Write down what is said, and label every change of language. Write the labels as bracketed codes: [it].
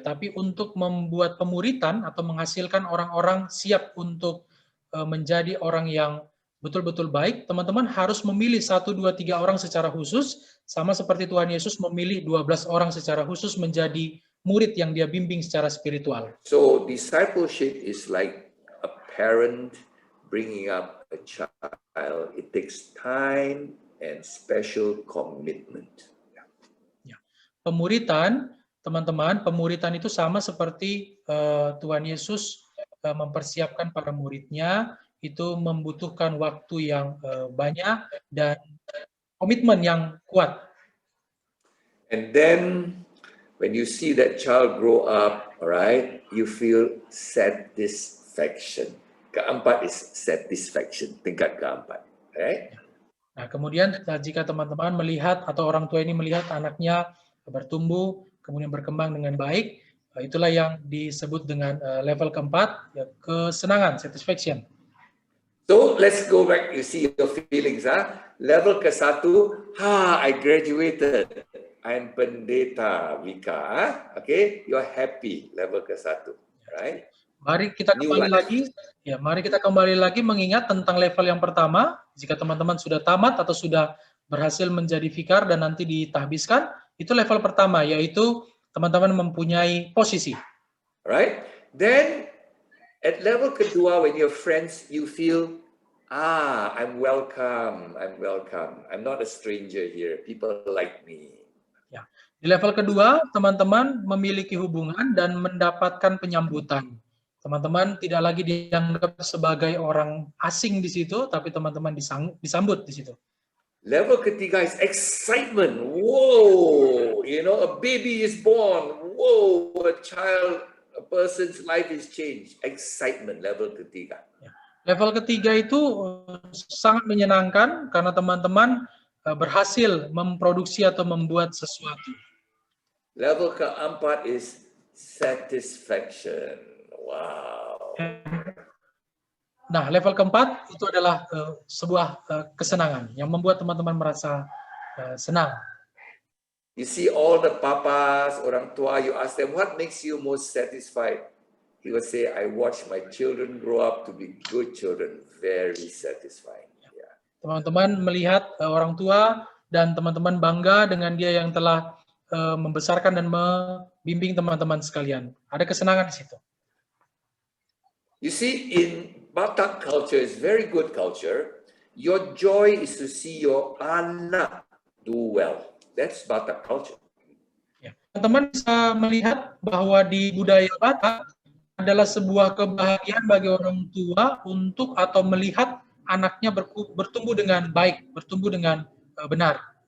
[id] Tapi untuk membuat pemuritan atau menghasilkan orang-orang siap untuk menjadi orang yang betul-betul baik, teman-teman harus memilih 1, 2, 3 orang secara khusus, sama seperti Tuhan Yesus memilih 12 orang secara khusus menjadi murid yang dia bimbing secara spiritual. [en] So, discipleship is like a parent bringing up a child. It takes time and special commitment. [id] Pemuritan, teman-teman, pemuritan itu sama seperti Tuhan Yesus mempersiapkan para muridnya, itu membutuhkan waktu yang banyak dan komitmen yang kuat. [en] And then when you see that child grow up, right, you feel satisfaction. Keempat is satisfaction, [id] tingkat keempat, [en] right? [id] Nah, kemudian jika teman-teman melihat atau orang tua ini melihat anaknya bertumbuh, kemudian berkembang dengan baik, itulah yang disebut dengan level keempat, ya, kesenangan, satisfaction. [en] So let's go back, you see your feelings, Level ke-1, I graduated, I'm pendeta Wika, okay, you're happy, level ke-1, right? [id] Mari kita kembali lagi, ya, mari kita kembali lagi mengingat tentang level yang pertama. Jika teman-teman sudah tamat atau sudah berhasil menjadi vikar dan nanti ditahbiskan, itu level pertama, yaitu teman-teman mempunyai posisi. [en] Right? Then, at level kedua, when you're friends, you feel, I'm welcome, I'm not a stranger here, people like me. [id] Ya. Di level kedua, teman-teman memiliki hubungan dan mendapatkan penyambutan. Teman-teman tidak lagi dianggap sebagai orang asing di situ, tapi teman-teman disambut di situ. [en] Level ketiga is excitement. Whoa, you know, a baby is born. Whoa, a person's life is changed. Excitement, level ketiga. [id] Level ketiga itu sangat menyenangkan karena teman-teman berhasil memproduksi atau membuat sesuatu. [en] Level keempat is satisfaction. Wow. [id] Nah, level keempat itu adalah sebuah kesenangan yang membuat teman-teman merasa senang. [en] You see all the papas, [id] orang tua, [en] you ask them, what makes you most satisfied? He will say, I watch my children grow up to be good children. Very satisfying. Yeah. [id] Teman-teman melihat orang tua dan teman-teman bangga dengan dia yang telah membesarkan dan membimbing teman-teman sekalian. Ada kesenangan di situ. [en] You see, in Batak culture is very good culture. Your joy is to see your anak do well. That's Batak culture. [id] Ya. Teman-teman bisa melihat bahwa di budaya Batak adalah sebuah kebahagiaan bagi orang tua untuk atau melihat anaknya bertumbuh dengan baik, bertumbuh dengan benar.